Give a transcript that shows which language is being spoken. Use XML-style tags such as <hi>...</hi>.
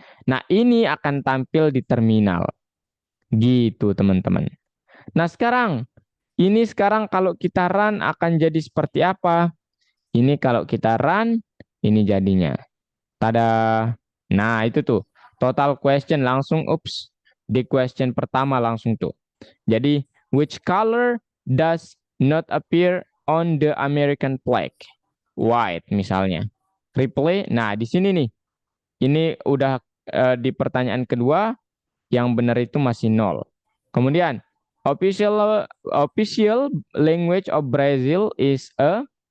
<id>Nah, ini akan tampil di terminal. Gitu, teman-teman. Nah, sekarang kalau kita run akan jadi seperti apa? Ini kalau kita run, ini jadinya. Tada. Nah, itu tuh. Total question langsung, di question pertama langsung tuh.</id> <en>Jadi, which color does not appear on the American flag?</en> <id>White misalnya. Replay. Nah, di sini nih. Ini udah di pertanyaan kedua, yang benar itu masih 0. Kemudian,</id> <en>official language of Brazil is a</en>